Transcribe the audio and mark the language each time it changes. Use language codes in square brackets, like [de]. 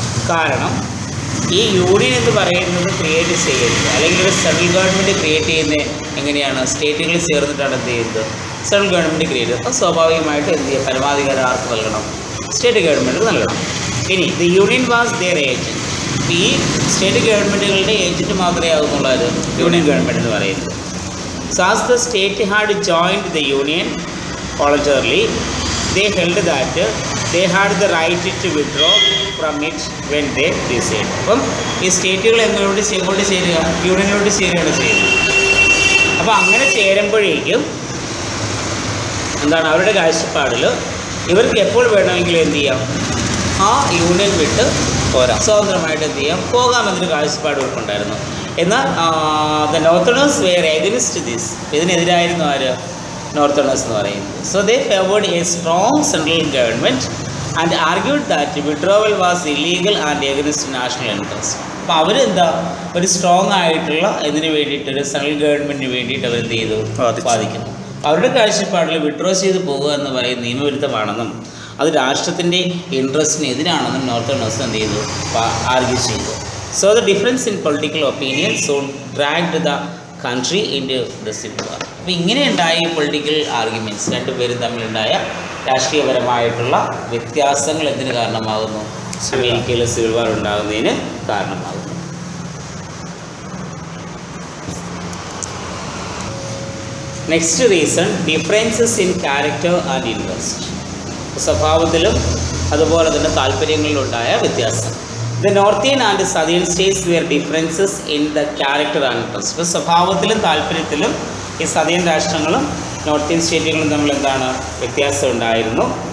[ml] കാരണം ഈ യൂണിയൻ എന്ന് പറയുന്നത് ക്രിയേറ്റ് ചെയ്യരുത്, അല്ലെങ്കിൽ ഒരു സെൻട്രൽ ഗവൺമെൻറ് ക്രിയേറ്റ് ചെയ്യുന്നത് എങ്ങനെയാണ്, സ്റ്റേറ്റുകൾ ചേർന്നിട്ടാണ് എന്ത് ചെയ്യുന്നത് സെൻട്രൽ ഗവൺമെൻറ് ക്രിയേറ്റ് ചെയ്യുന്നത്. അപ്പോൾ സ്വാഭാവികമായിട്ട് എന്ത് ചെയ്യുക, പരമാധികാരം ആർക്ക് നൽകണം, സ്റ്റേറ്റ് ഗവൺമെൻറ് നൽകണം. ഇനി [en] The union was their agent. [ml] ഈ സ്റ്റേറ്റ് ഗവൺമെൻറ്റുകളുടെ ഏജൻറ്റ് മാത്രമേ ആകുന്നുള്ളൂ അത് യൂണിയൻ ഗവൺമെൻറ് എന്ന് പറയുന്നത്. [en] So as the state had joined the union voluntarily, they held that they had the right to withdraw from it when they decided. [ml] അപ്പം ഈ സ്റ്റേറ്റുകൾ എങ്ങോട്ട് ചേരുക, യൂണിയനിലോട്ട് ചേരുകയാണ് ചെയ്യുന്നത്. അപ്പോൾ അങ്ങനെ ചേരുമ്പോഴേക്കും എന്താണ് അവരുടെ കാഴ്ചപ്പാടിൽ ഇവർക്ക് എപ്പോൾ വേണമെങ്കിലും എന്ത് ചെയ്യാം, ആ യൂണിയൻ വിട്ട് സ്വതന്ത്രമായിട്ട് എന്ത് ചെയ്യാം, പോകാമെന്നൊരു കാഴ്ചപ്പാട് ഇവർക്കുണ്ടായിരുന്നു. എന്നാൽ [en] the northerners were against this, [ml] ഇതിനെതിരായിരുന്നു ആര്, നോർത്തേണേഴ്സ് എന്ന് പറയുന്നത്. [en] So they favoured a strong central government and argued that withdrawal was illegal and against national interest. [ml] അപ്പോൾ അവരെന്താ ഒരു സ്ട്രോങ് ആയിട്ടുള്ള ഇതിന് വേണ്ടിയിട്ട് ഒരു സെൻട്രൽ ഗവൺമെൻറ്റിന് വേണ്ടിയിട്ട് അവരെന്ത് ചെയ്തു, വാദിക്കുന്നു. അവരുടെ കാഴ്ചപ്പാടിൽ വിഡ്രോ ചെയ്ത് പോകുക എന്ന് പറയുന്നത് നിയമവിരുദ്ധമാണെന്നും അത് രാഷ്ട്രത്തിൻ്റെ ഇൻട്രസ്റ്റിന് എതിരാണെന്നും നോർത്തേണേഴ്സ് എന്ത് ചെയ്തു, ആർഗ്യൂ ചെയ്തു. [en] So the difference in political opinion soon dragged the country into the civil war. [ml] അപ്പോൾ ഇങ്ങനെ ഉണ്ടായ പൊളിറ്റിക്കൽ ആർഗ്യുമെൻറ്റ്സ് രണ്ടുപേരും തമ്മിലുണ്ടായ രാഷ്ട്രീയപരമായിട്ടുള്ള വ്യത്യാസങ്ങൾ എന്തിന് കാരണമാകുന്നു, അമേരിക്കയിൽ സിവിൽ വാർ ഉണ്ടാകുന്നതിന് കാരണമാകുന്നു. [en] Next reason differences in character and interest. [ml] സ്വഭാവത്തിലും അതുപോലെ തന്നെ താല്പര്യങ്ങളിലുണ്ടായ വ്യത്യാസം. [en] The northern and southern states were differences in the character and interest. [ml] ഇപ്പോൾ സ്വഭാവത്തിലും താല്പര്യത്തിലും ഈ സദേൺ രാഷ്ട്രങ്ങളും നോർത്തേൺ സ്റ്റേറ്റുകളും തമ്മിൽ എന്താണ് വ്യത്യാസം ഉണ്ടായിരുന്നു.